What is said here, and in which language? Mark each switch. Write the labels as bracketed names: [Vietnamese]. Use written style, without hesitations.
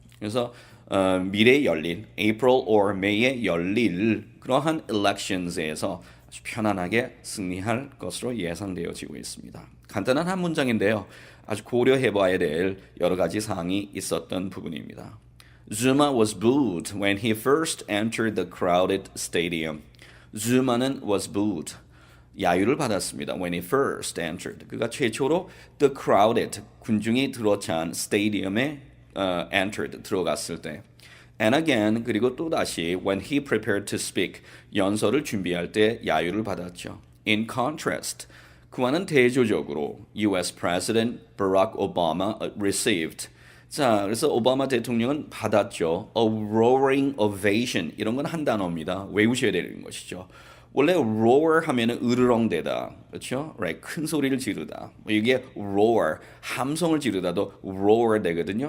[Korean] 그래서 미래에 열릴 April or May에 열릴 그러한 elections에서 아주 편안하게 승리할 것으로 예상되어지고 있습니다. 간단한 한 문장인데요. 아주 고려해봐야 될 여러 가지 사항이 있었던 부분입니다. [English] Zuma was booed when he first entered the crowded stadium. Zuma는 was booed. [Korean] 야유를 받았습니다. [English] When he first entered. [Korean] 그가 최초로 the crowded, 군중이 들어찬 stadium에 entered, 들어갔을 때. [English] And again, [Korean] 그리고 또다시 [English] when he prepared to speak, [Korean] 연설을 준비할 때 야유를 받았죠. [English] In contrast, [Korean] 그와는 대조적으로 [English] US President Barack Obama received. [Korean] 자, 그래서 오바마 대통령은 받았죠. [English] A roaring ovation. [Korean] 이런 건 한 단어입니다. 외우셔야 되는 것이죠. 원래 roar 하면은 으르렁대다, 그렇죠? Right? 큰 소리를 지르다. 이게 roar, 함성을 지르다도 roar 되거든요.